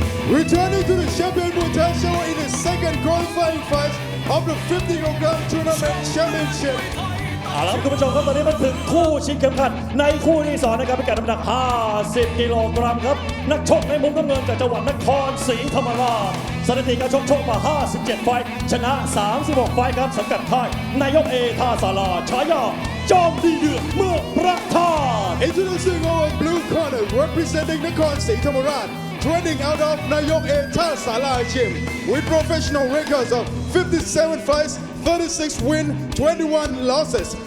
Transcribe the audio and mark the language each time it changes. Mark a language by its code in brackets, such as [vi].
[en] Returning to the champion Muay Thai show in the second qualifying fight of the 50 kg tournament championship. [th] เอาละครับคุณผู้ชมครับตอนนี้มาถึงคู่ชิงเข็มขัดในคู่ที่2นะครับพิกัดน้ำหนัก 50 กิโลกรัมครับนักชกในมุมน้ำเงินจากจังหวัดนครศรีธรรมราชสถิติการชกมา 57 ไฟท์ชนะ 36 ไฟท์ครับสังกัดค่ายนายกเอท่าศาลาฉายาจอมดีเดือดเมืองพระธาตุ [en] Introducing our blue corner representing Nakhon Si Thammarat, training out of Nayok A Tha Sala Gym with professional records of 57 fights, 36 wins, 21 losses.